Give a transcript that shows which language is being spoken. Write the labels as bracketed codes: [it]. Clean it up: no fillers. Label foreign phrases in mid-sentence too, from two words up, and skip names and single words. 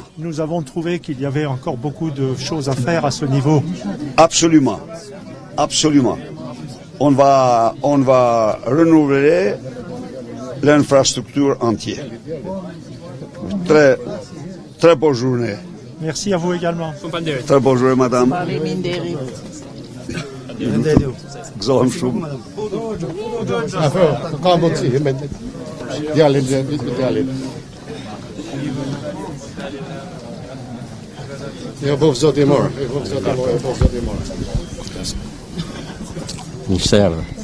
[fr] Nous avons trouvé qu'il y avait encore beaucoup de choses à faire à ce niveau. Absolument. On va renouveler l'infrastructure entière. Très bonne journée. Merci à vous également. Très bonne journée, madame. [sq] Gëzohem shumë. Ka mundësi me djalin. Jo, bëf zoti morë. Një serve.